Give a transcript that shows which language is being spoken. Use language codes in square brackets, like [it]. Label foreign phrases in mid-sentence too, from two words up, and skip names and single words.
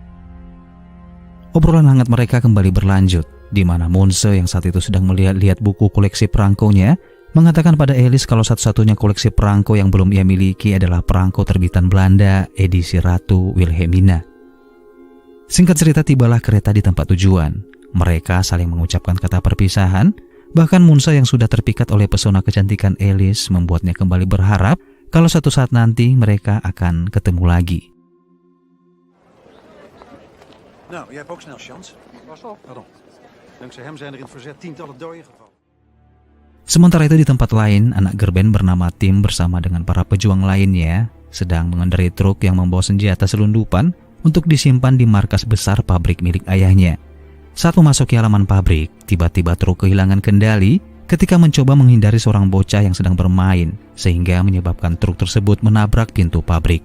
[id] Obrolan hangat mereka kembali berlanjut, di mana Munze yang saat itu sedang melihat-lihat buku koleksi perangkonya mengatakan pada Alice kalau satu-satunya koleksi perangko yang belum ia miliki adalah perangko terbitan Belanda edisi Ratu Wilhelmina. Singkat cerita, tibalah kereta di tempat tujuan. Mereka saling mengucapkan kata perpisahan, bahkan Munze yang sudah terpikat oleh pesona kecantikan Alice membuatnya kembali berharap kalau suatu saat nanti mereka akan ketemu lagi. [nl] Nou, jij hebt ook snel chance. Pas op. Pardon. Dankzij hem zijn er in het verzet tientallen doden gevallen. [id] Sementara itu di tempat lain, anak Gerben bernama Tim bersama dengan para pejuang lainnya sedang mengendarai truk yang membawa senjata selundupan untuk disimpan di markas besar pabrik milik ayahnya. Saat memasuki halaman pabrik, tiba-tiba truk kehilangan kendali ketika mencoba menghindari seorang bocah yang sedang bermain, sehingga menyebabkan truk tersebut menabrak pintu pabrik.